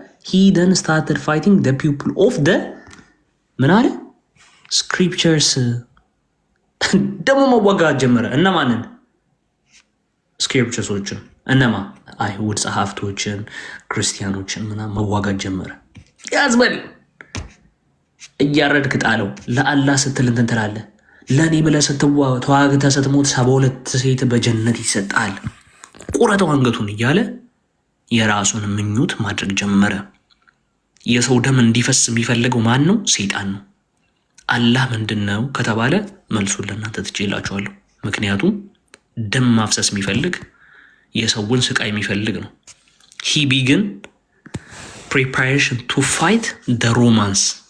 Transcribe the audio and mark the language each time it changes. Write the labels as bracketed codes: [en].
[en] he then started fighting the people of the [am] ምን አለ [en] scriptures። [am] ደግሞ መዋጋት ጀመረ። እነማንን? ስክሪፕቸርሶችን። እነማ? አይሁድ ጸሐፍቶችን፣ ክርስቲያኖችን ምናምን መዋጋት ጀመረ። ያዝበል እያረድክ ጣለው። ለአላህ ስትል እንትን ትላለህ። ለእኔ ብለህ ተዋግተህ ስትሞት 72 ሴት በጀነት ይሰጣል፣ ቁረጠው አንገቱን እያለ የራሱን ምኞት ማድረግ ጀመረ። የሰው ደም እንዲፈስ የሚፈልገው ማን ነው? ሰይጣን ነው። አላህ ምንድን ነው ከተባለ መልሱን ለእናንተ ትችላችኋለሁ። ምክንያቱም ደም ማፍሰስ የሚፈልግ የሰውን ስቃይ የሚፈልግ ነው። [en] he began preparation to fight the Romans